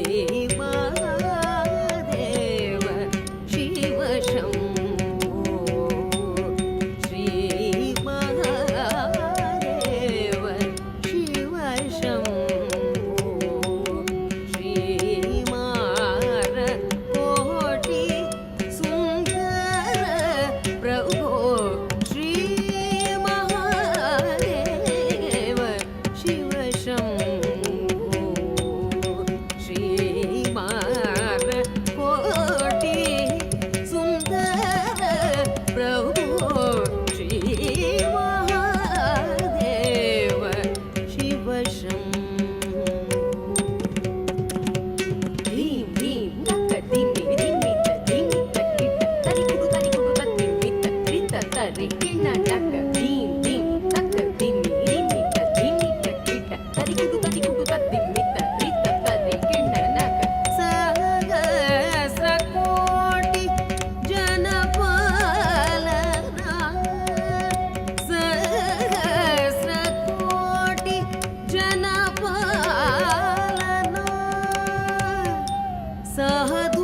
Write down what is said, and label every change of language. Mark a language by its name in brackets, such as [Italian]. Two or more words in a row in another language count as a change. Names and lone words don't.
[Sanskrit] महादेव शिव शम्भो श्री महादेव शिव शम्भो श्रीमारकोटि सुन्दर प्रभो श्री महादेव शिव शम्भो श्रीमारकोटि सुन्दर प्रभो श्री महादेव शिव शम्भो ಧೀಂ ಧೀಂ ತಕ್ಕ ದಿಮ್ಮಿ ದಿಮ್ಮಿ ದಿಮ್ಮಿ ತಕ್ಕಿಟ್ಟ ತರಿಕುಡು ತರಿಕುಡು ತತ್ತಿಮ್ಮಿ ತಕ್ಕಿಟ್ಟ ತರಿ ಕಿಣ್ಣ ಟಕ್ಕ ಧೀಂ ಧೀಂ ತಕ್ಕ ದಿಮ್ಮಿ ದಿಮ್ಮಿ ದಿಮ್ಮಿ ತಕ್ಕಿಟ್ಟ ತರಿಕುಡು ತರಿಕುಡು ತತ್ತಿಮ್ಮಿ ತಕ್ಕಿಟ್ಟ ತರಿ ಕಿಣ್ಣ ನಕ [Kannada] ಸಹಸ್ರ ಕೋಟಿ ಜನಪಾಲನ ಸಹಸ್ರ ಕೋಟಿ ಜನಪಾಲನ ಸಹ